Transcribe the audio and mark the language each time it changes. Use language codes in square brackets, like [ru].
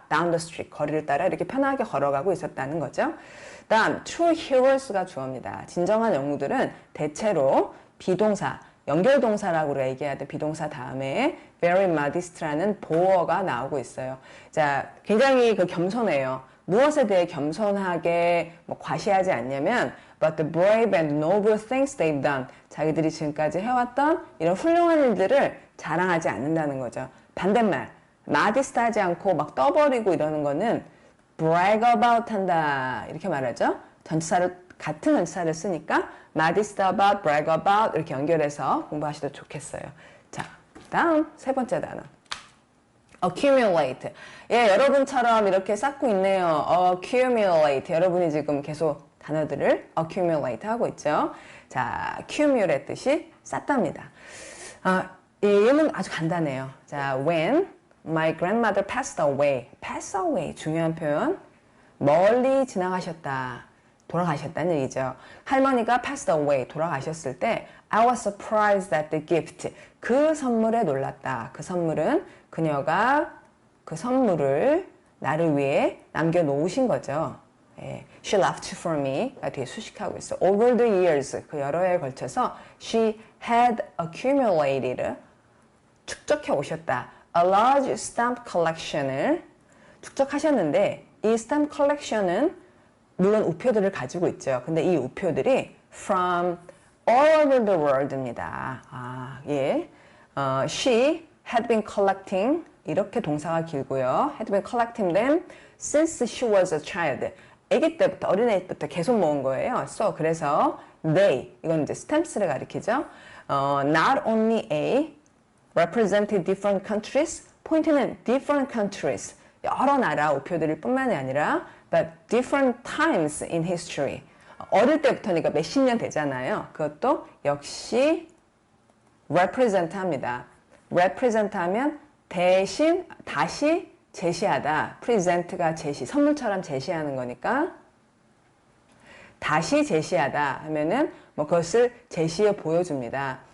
[en] down the street [ko] 거리를 따라 이렇게 편하게 걸어가고 있었다는 거죠. 다음 true heroes가 주어입니다. 진정한 영웅들은 대체로 비동사 연결동사라고 얘기해야 돼. 비동사 다음에 very modest라는 보어가 나오고 있어요. 자, 굉장히 겸손해요. 무엇에 대해 겸손하게 과시하지 않냐면 [en] but the brave and noble things they've done. [ko] 자기들이 지금까지 해왔던 이런 훌륭한 일들을 자랑하지 않는다는 거죠. 반대말, modest 하지 않고 막 떠버리고 이러는 거는 brag about 한다. 이렇게 말하죠. 같은 전치사를 쓰니까 modest about, brag about 이렇게 연결해서 공부하셔도 좋겠어요. 자, 다음 세 번째 단어. accumulate. 예, 여러분처럼 이렇게 쌓고 있네요. [en] accumulate. [ko] 여러분이 지금 계속 단어들을 accumulate 하고 있죠. 자, accumulate 뜻이 쌓답니다. 이 예문 아주 간단해요. 자, [en] when my grandmother passed away. [ko] pass away 중요한 표현. 멀리 지나가셨다. 돌아가셨다는 얘기죠. 할머니가 [en] passed away, [ko] 돌아가셨을 때 [en] I was surprised at the gift. [ko] 그 선물에 놀랐다. 그 선물은 그녀가 그 선물을 나를 위해 남겨놓으신 거죠. 예, [en] she left for me [ko] 가 뒤에 수식하고 있어. [en] Over the years, [ko] 그 여러 해에 걸쳐서 [en] she had accumulated, [ko] 축적해 오셨다. [en] A large stamp collection [ko] 을 축적하셨는데 이 stamp collection은 물론 우표들을 가지고 있죠. 근데 이 우표들이 [en] from all over the world입니다. [ko] 예. [en] She had been collecting, [ko] 이렇게 동사가 길고요. [en] had been collecting them since she was a child. [ko] 아기 때부터, 어린애부터 계속 모은 거예요. So, 그래서 they, 이건 이제 stamps를 가리키죠. [en] Not only a represented different countries, [ko] 포인트는 [en] different countries, [ko] 여러 나라 우표들일 뿐만이 아니라 [en] but different times in history. [ko] 어릴 때부터니까 몇십 년 되잖아요. 그것도 역시 represent 합니다. represent 하면 대신, 다시 제시하다. present가 제시, 선물처럼 제시하는 거니까 다시 제시하다 하면은 뭐 그것을 제시해 보여줍니다.